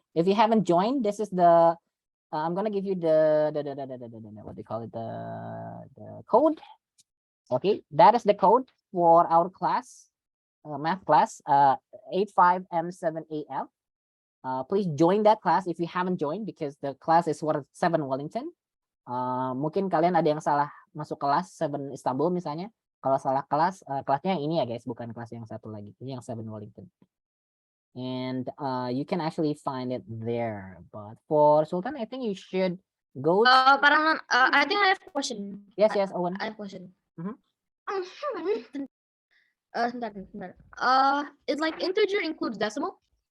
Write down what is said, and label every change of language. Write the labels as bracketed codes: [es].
[en] If you haven't joined, this is the I'm gonna give you the what they call it, the code. Okay, that is the code for our class, math class, 85M7AF. Please join that class if you haven't joined, because the class is for 7 Wellington. [id] Mungkin kalian ada yang salah masuk kelas 7 Istanbul misalnya. Kalau salah kelas, kelasnya yang ini ya guys, bukan kelas yang satu lagi. Ini yang 7 Wellington. [en] And you can actually find it there. But for Sultan, I think you should go. Parang, I think I have a question. Yes, Owen. I have a question. Mhm. [id] Sebentar. [en] Is like integer includes decimal?